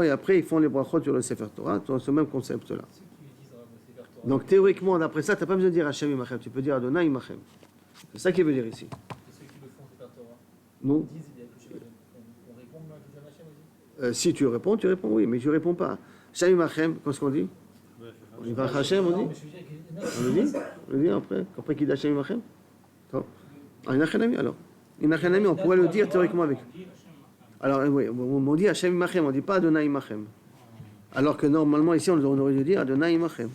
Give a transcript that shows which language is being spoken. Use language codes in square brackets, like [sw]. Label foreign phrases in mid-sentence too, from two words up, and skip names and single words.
[fr] Et après, ils font les brachot sur le Sefer Torah, dans ce même concept-là. Donc, théoriquement, d'après ça, tu n'as pas besoin de dire [he] השם עמכם. [fr] Tu peux dire [he] אדוני עמכם. [fr] C'est ça qu'il veut dire ici. Et ceux qui le font au Sefer Torah, non. On répond même à Hashem aussi? Si tu réponds, oui, mais tu ne réponds pas. [he] השם עמכם, [fr] qu'est-ce qu'on dit? On va Hashem, on dit? On le dit après qu'il dit [he] השם עמכם? [fr] Alors. Inachanami, on pourrait le dire théoriquement avec. Alors, oui, on dit [he] השם עמכם, [fr] on ne dit pas [he] אדוני עמכם. [fr] Alors que normalement, ici, on aurait dû dire [he] אדוני עמכם.